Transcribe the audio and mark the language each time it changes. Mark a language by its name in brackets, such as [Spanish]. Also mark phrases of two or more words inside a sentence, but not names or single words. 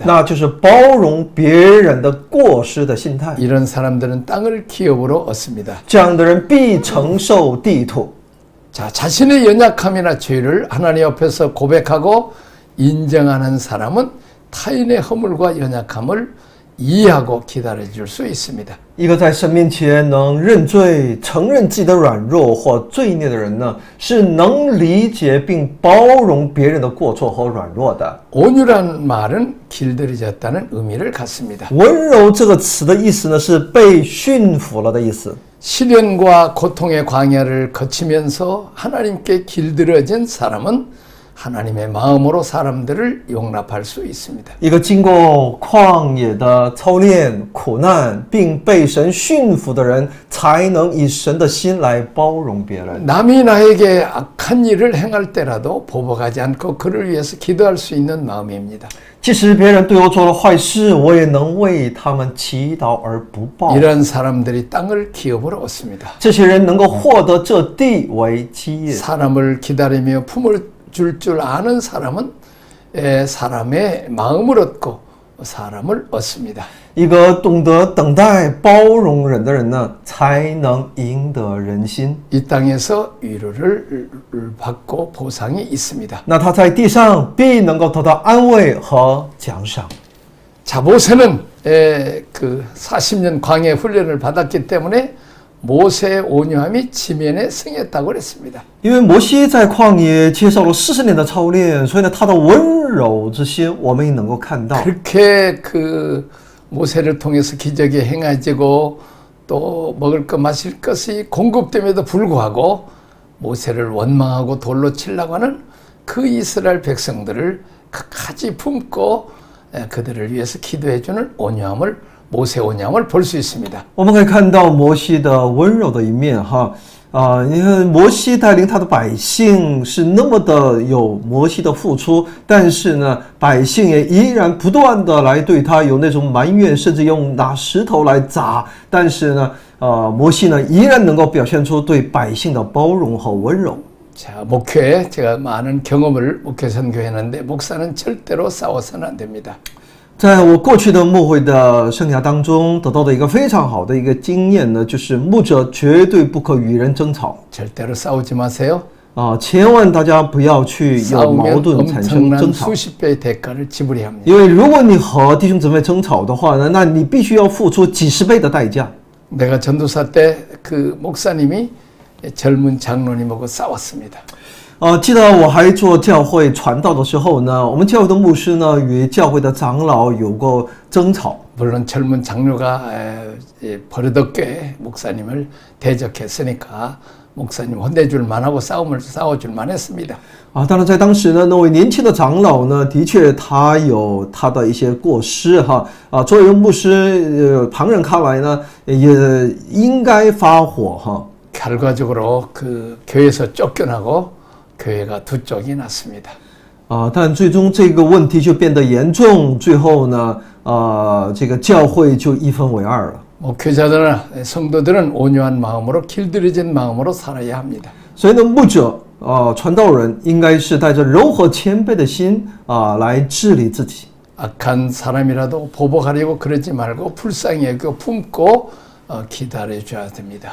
[Chinese] 那就是包容别人的过失的心态。 [Korean] 이런 사람들은 땅을 기업으로 얻습니다. [Chinese] 这样的人必承受地土。 [Korean] 자, 자신의 연약함이나 죄를 하나님 앞에서 고백하고 인정하는 사람은 타인의 허물과 연약함을 이해하고 기다려줄 수 있습니다. [Chinese] 一个在神面前能认罪、承认自己的软弱或罪孽的人呢，是能理解并包容别人的过错和软弱的。 [Korean] 온유란 말은 길들여졌다는 의미를 갖습니다. [Chinese] 温柔这个词的意思呢，是被驯服了的意思。 [Korean] 시련과 고통의 광야를 거치면서 하나님께 길들여진 사람은 하나님의 마음으로 사람들을 용납할 수 있습니다. [Chinese] 一个经过旷野的操练、苦难，并被神驯服的人，才能以神的心来包容别人。 [Korean] 남이 나에게 악한 일을 행할 때라도 보복하지 않고 그를 위해서 기도할 수 있는 마음입니다. [Chinese] 即使别人对我做了坏事，我也能为他们祈祷而不报。 [Korean] 이런 사람들이 땅을 기업으로 얻습니다. [Chinese] 这些人能够获得这地为基业。 [Korean] 사람을 기다리며 품을 줄 아는 사람은 사람의 마음을 얻고 사람을 얻습니다. [Chinese] 一个懂得等待、包容人的人呢，才能赢得人心。 [Korean] 이 땅에서 위로를 받고 보상이 있습니다. [Chinese] 那他在地上必能够得到安慰和奖赏。 [Korean] 자, 모세는 그 40년 광해 훈련을 받았기 때문에 모세의 온유함이 지면에 승했다고 그랬습니다. [Chinese] 因为摩西在旷野接受了40年的操练，所以呢，他的温柔之心我们也能够看到。 [Korean] 그렇게 그 모세를 통해서 기적이 행해지고 또 먹을 것 마실 것이 공급됨에도 불구하고 모세를 원망하고 돌로 치려고 하는 그 이스라엘 백성들을 끝까지 품고 그들을 위해서 기도해주는 온유함을 모세 온유함을 볼 수 있습니다. [Chinese] 我们可以看到摩西的温柔的一面哈。你看摩西带领他的百姓是那么的有摩西的付出，但是呢，百姓也依然不断的来对他有那种埋怨，甚至用拿石头来砸。但是呢，摩西呢依然能够表现出对百姓的包容和温柔。 [Korean] 자, 목회에 제가 많은 경험을 목회 선교했는데 목사는 절대로 싸워서는 안 됩니다. [Chinese] 在我过去的牧会的生涯当中，得到的一个非常好的一个经验呢，就是牧者绝对不可与人争吵。 [Korean] 절대로 싸우지 마세요. [Chinese] 千万大家不要去有矛 [Korean] 싸우면 [Chinese] 盾产生 [Korean] 엄청난 [Chinese] 争吵， [Korean] 수십 배의 대가를 지불해야 합니다. [Chinese] 因为如果你和弟兄姊妹争吵的话呢，那你必须要付出几十倍的代价。 [Korean] 내가 전도사 때 그 목사님이 젊은 장로님하고 싸웠습니다. [Chinese] 记得我还做教会传道的时候呢，我们教会的牧师呢与教会的长老有过争吵。 [Korean] 물론 젊은 장로가 버릇없게 목사님을 대적했으니까 목사님 혼내줄 만하고 싸워줄 만했습니다. [Chinese] 当然在当时呢，那位年轻的长老呢，的确他有他的一些过失哈。作为一个牧师，旁人看来呢，也应该发火哈。 [Korean] 결과적으로 그 교회에서 쫓겨나고 교회가 두 쪽이 났습니다. [Chinese] 但最终这个问题就变得严重，最后呢，这个教会就一分为二了。 [Korean] 목회자들은 성도들은 온유한 마음으로 길들여진 마음으로 살아야 합니다. [Chinese] 所以呢，牧者传道人应该是带着柔和谦卑的心来治理自己。 [Korean] 악한 사람이라도 보복하려고 그러지 말고 불쌍히 여기고 품고 기다려줘야 됩니다.